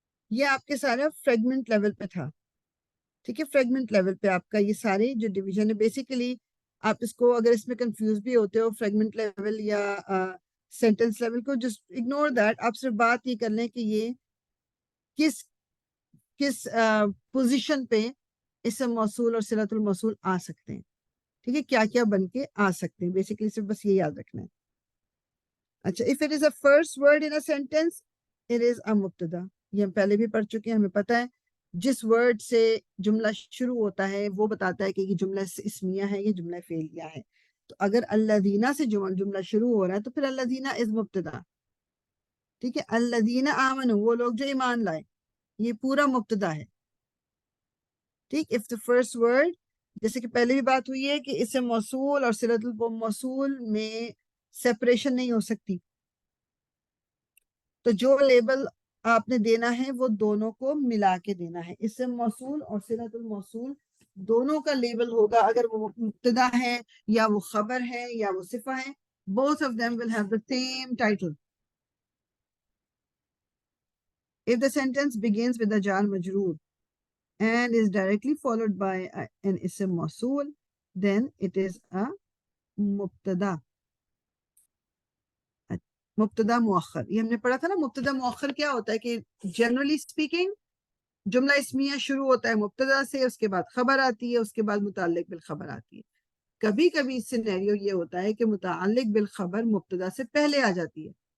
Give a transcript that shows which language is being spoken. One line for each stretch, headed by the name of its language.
Urdu: یہ آپ کے سارا فریگمنٹ لیول پہ تھا. ٹھیک ہے، فریگمنٹ لیول پہ آپ کا یہ سارے جو ڈویژن ہے بیسیکلی آپ اس کو اگر اس میں کنفیوز بھی ہوتے ہو فریگمنٹ لیول یا سینٹینس لیول کو
English: Just ignore that.
Urdu: آپ صرف بات یہ کر لیں کہ یہ کس پوزیشن پہ اسم موصول اور صلۃ الموصول آ سکتے ہیں. ٹھیک ہے، کیا کیا بن کے آ سکتے ہیں، بیسیکلی صرف بس یہ یاد رکھنا ہے.
English: اچھا، if it is a first word in a sentence it is a مبتدا.
Urdu: یہ ہم پہلے بھی پڑھ چکے ہیں، ہمیں پتہ ہے جس ورڈ سے جملہ شروع ہوتا ہے وہ بتاتا ہے کہ یہ جملہ اسمیہ ہے، یہ جملہ فعلیہ ہے. تو اگر الذین سے جملہ شروع ہو رہا ہے تو پھر الذین از مبتدا. ٹھیک ہے، الذین آمنوا وہ لوگ جو ایمان لائے، یہ پورا مبتدا ہے. ٹھیک،
English: if the first word
Urdu: جیسے کہ پہلے بھی بات ہوئی ہے کہ اسم موصول اور صلۃ الموصول میں سیپریشن نہیں ہو سکتی، تو جو لیبل آپ نے دینا ہے وہ دونوں کو ملا کے دینا ہے. اسم موصول اور صلۃ الموصول دونوں کا لیبل ہوگا، اگر وہ مبتدا ہے یا وہ خبر ہے یا وہ صفہ ہے.
English: both of them will have the same title. If the sentence begins with a jar majroor and is directly followed by an ism mawsool, then it is a مبتدا.
Urdu: مبتدا مؤخر یہ ہم نے پڑھا تھا نا. مبتدا مؤخر کیا ہوتا ہے کہ جنرلی اسپیکنگ جملہ اسمیہ شروع ہوتا ہے مبتدا سے، اس کے بعد خبر آتی ہے، اس کے بعد متعلق بالخبر آتی ہے. کبھی کبھی سینیریو یہ ہوتا ہے کہ متعلق بالخبر مبتدا سے پہلے آ جاتی ہے.